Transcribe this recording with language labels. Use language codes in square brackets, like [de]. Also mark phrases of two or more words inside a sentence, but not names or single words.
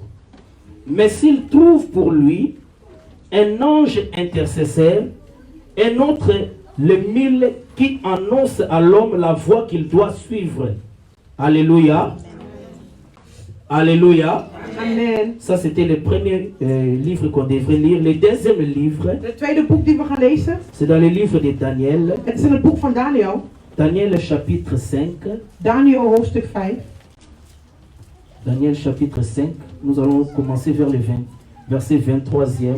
[fr] Mais s'il trouve pour lui un ange intercesseur, un autre le mille qui annonce à l'homme la voie qu'il doit suivre. Alléluia. Alléluia. Amen. Ça, c'était le premier livre qu'on devrait lire. Le deuxième livre, [nl] Het tweede boek die we gaan lezen. [fr] c'est dans le livre de Daniel. [nl] Het is in het boek van Daniel. [fr] Daniel chapitre 5. [nl] Daniel hoofdstuk 5. [fr] Daniel chapitre 5. Nous allons commencer vers le verset 23e.